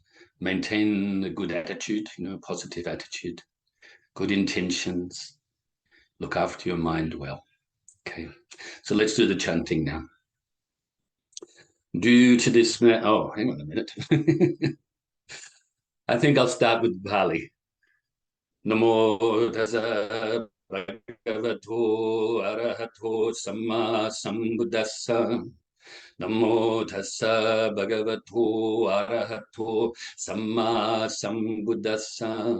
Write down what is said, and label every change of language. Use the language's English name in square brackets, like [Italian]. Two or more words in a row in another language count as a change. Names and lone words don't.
[English] Maintain a good attitude, positive attitude, good intentions. Look after your mind well. Okay, so let's do the chanting now. Due to this, hang on a minute. I think I'll start with Pali. [Pali] Namo Tassa Bhagavato Arahato Samma Sambuddhassa. Namo Tassa Bhagavato Arahato Samma Sambuddhassa.